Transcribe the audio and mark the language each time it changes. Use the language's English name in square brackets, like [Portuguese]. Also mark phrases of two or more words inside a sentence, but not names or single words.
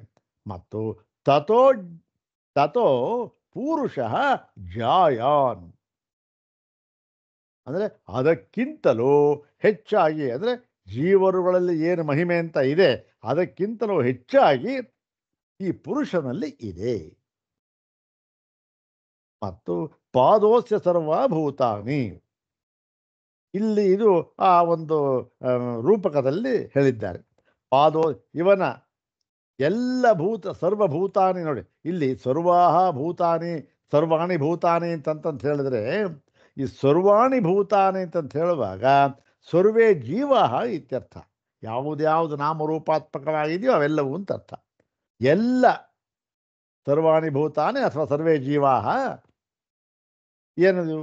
[Kannada] ಮತ್ತು [Sanskrit] ತಥೋ ತಥೋ ಪೂರುಷಃ ಜಾಯಾನ್ [Kannada] ಅಂದರೆ ಅದಕ್ಕಿಂತಲೂ ಹೆಚ್ಚಾಗಿ, ಅಂದರೆ ಜೀವರುಗಳಲ್ಲಿ ಏನು ಮಹಿಮೆ ಅಂತ ಇದೆ ಅದಕ್ಕಿಂತಲೂ ಹೆಚ್ಚಾಗಿ ಈ ಪುರುಷನಲ್ಲಿ ಇದೆ. ಮತ್ತು [Sanskrit] ಪಾದೋಸ್ಯ ಸರ್ವಭೂತಾನಿ, [Kannada] ಇಲ್ಲಿ ಇದು ಆ ಒಂದು ರೂಪಕದಲ್ಲಿ ಹೇಳಿದ್ದಾರೆ. ಪಾದೋ ಇವನ ಎಲ್ಲ ಸರ್ವಭೂತಾನಿ. ನೋಡಿ ಇಲ್ಲಿ [Sanskrit] ಸರ್ವಾಹ ಭೂತಾನಿ, ಸರ್ವಾಣಿ ಭೂತಾನಿ [Kannada] ಅಂತಂತ ಹೇಳಿದ್ರೆ, ಈ [Sanskrit] ಸರ್ವಾಣಿ ಭೂತಾನಿ [Kannada] ಅಂತಂತ ಹೇಳುವಾಗ [Sanskrit] ಸರ್ವೇ ಜೀವ ಇತ್ಯರ್ಥ. [Kannada] ಯಾವುದ್ಯಾವುದು ನಾಮರೂಪಾತ್ಮಕವಾಗಿದೆಯೋ ಅವೆಲ್ಲವೂ ಅಂತ ಅರ್ಥ. [Sanskrit] ಎಲ್ಲ ಸರ್ವಾಣಿ ಭೂತಾನಿ ಅಥವಾ ಸರ್ವೇ ಜೀವಾ ಏನದು?